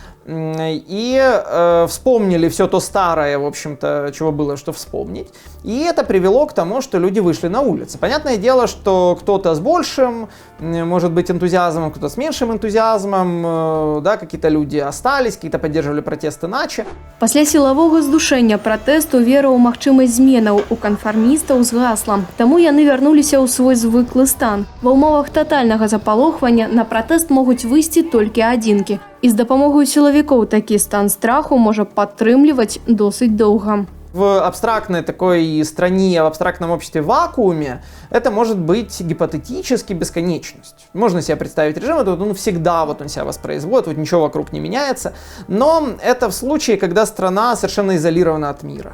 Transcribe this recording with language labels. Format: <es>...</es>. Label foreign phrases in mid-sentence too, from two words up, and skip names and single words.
<ru>И вспомнили все то старое, в общем-то, чего было, что вспомнить. И это привело к тому, что люди вышли на улицы. Понятное дело, что кто-то с большим, может быть, энтузиазмом, кто-то с меньшим энтузиазмом, да, какие-то люди остались, какие-то поддерживали протест иначе.</ru> <be>Пасля сілавога здушэння пратэсту вера ў магчымасць зменаў у канфармістаў згасла. Таму яны вярнуліся ў свой звыклы стан. Ва ўмовах татальнага запалохвання на пратэст могуць выйсці толькі адзінкі. І з дапамогою сілавікоў такі стан страху можа падтрымліваць досыць доўга.</be> <ru>В абстрактной такой стране, в абстрактном обществе вакууме это может быть гипотетически бесконечность. Можно себе представить режим, это ну, всегда вот он себя воспроизводит, вот ничего вокруг не меняется. Но это в случае, когда страна совершенно изолирована от мира.</ru>